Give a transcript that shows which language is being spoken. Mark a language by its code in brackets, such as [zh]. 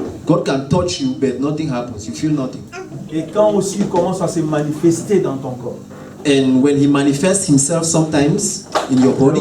[en] God can touch you, but nothing happens. You feel nothing. [fr] Et quand aussi il commence à se manifester dans ton corps, And when he manifests himself sometimes in your body,